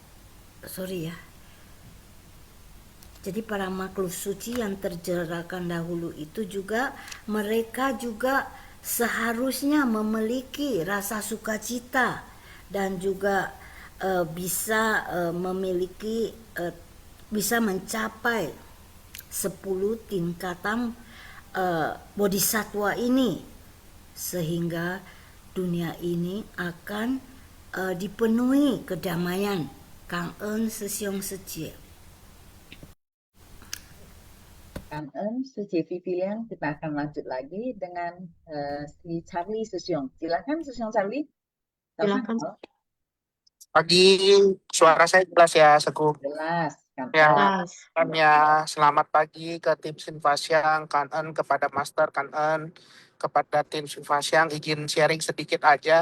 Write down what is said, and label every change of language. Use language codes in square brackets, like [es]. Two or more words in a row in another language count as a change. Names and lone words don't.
[id] jadi para makhluk suci yang tercerahkan dahulu itu juga, mereka juga seharusnya memiliki rasa sukacita dan juga bisa memiliki bisa mencapai 10 tingkatan bodhisatwa ini, sehingga dunia ini akan dipenuhi kedamaian. [vi] Cảm ơn sư siêu sư chị. Cảm ơn sư chị Vivian. [id] Kita akan lanjut lagi dengan si Charlie Susyong. Silakan Susyong Charlie. Silakan. Pagi, suara saya jelas ya, Seku. Jelas. Ya, ya, selamat pagi ke tim Sinfasyang, Kanen kepada Master, Kanen kepada tim Sinfasyang, izin sharing sedikit aja.